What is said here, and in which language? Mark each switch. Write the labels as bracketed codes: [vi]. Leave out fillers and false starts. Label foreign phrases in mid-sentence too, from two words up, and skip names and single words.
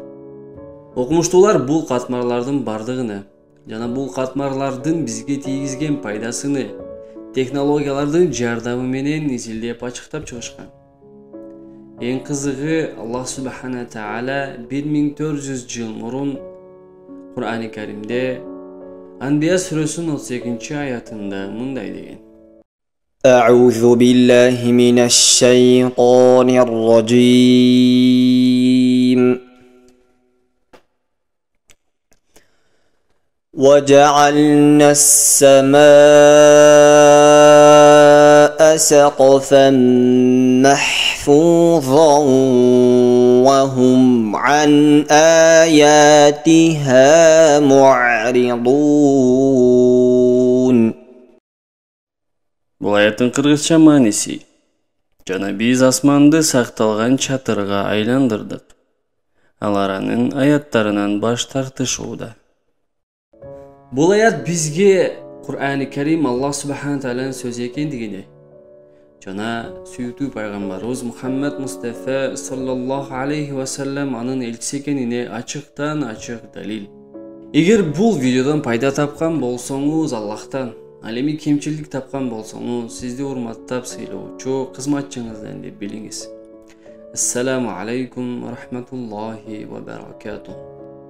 [ky] Окумуштуулар бул катмарлардын бардыгыны жана бул катмарлардын бизге тийгизген пайдасыны технологиялардын жардамы менен изилдеп ачыктап чыгышкан. Эң кызыгы, Аллах [ar] سبحانه وتعالى [ky] 1400 жыл мурун Кур'ани Каримде Анбия сүрөсүнүн 32-аятында мындай деген: [ar] أعوذ بالله من الشيطان الرجيم وجعلنا السماء سقفا محفوظا وهم عن آياتها معرضون. [ky] Бул аяттын кыргызча мааниси: жана биз асманды сакталган чатырга айландырдык. Алар анын аяттарынан баш тартышууда. Бул аят бизге Кур'ани Карим Аллах субхан тааlanын сөзү экендигине жана сүйүктүү пайгамбарыбыз Мухаммад Мустафа [ar] صلى الله عليه وسلم [ky] анын элчиси экенине ачыктан ачык далил. Эгер бул видеодон пайда тапкан болсоңуз Аллахтан, ал эми кемчилик тапкан болсоңуз сизди урматтап сыйлоочу кызматчыңыздан деп билиңиз. [ar] السلام عليكم ورحمة الله وبركاته.